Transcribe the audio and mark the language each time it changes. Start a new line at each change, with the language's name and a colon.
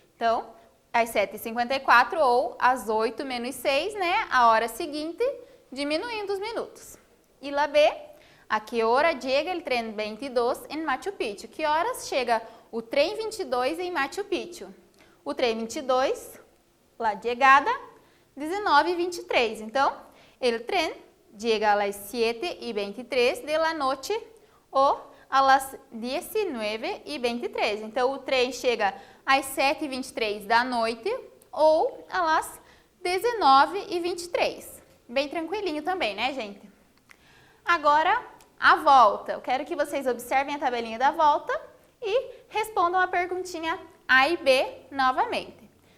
Portuguese: Então, às 7h54 ou às 8 menos 6, né? A hora seguinte, diminuindo os minutos. E lá B, a que hora chega o trem 22 em Machu Picchu? Que horas chega o trem 22 em Machu Picchu? O trem 22 La chegada, 19:23.
Spanish: Então, el tren llega a las 7:23 de la noche ou a las 19:23.
Portuguese: Então, o trem chega às 7:23 da noite ou
Spanish: a las 19:23.
Portuguese: Bem tranquilinho também, né, gente? Agora, a volta. Eu quero que vocês observem a tabelinha da volta e respondam a perguntinha A e B novamente.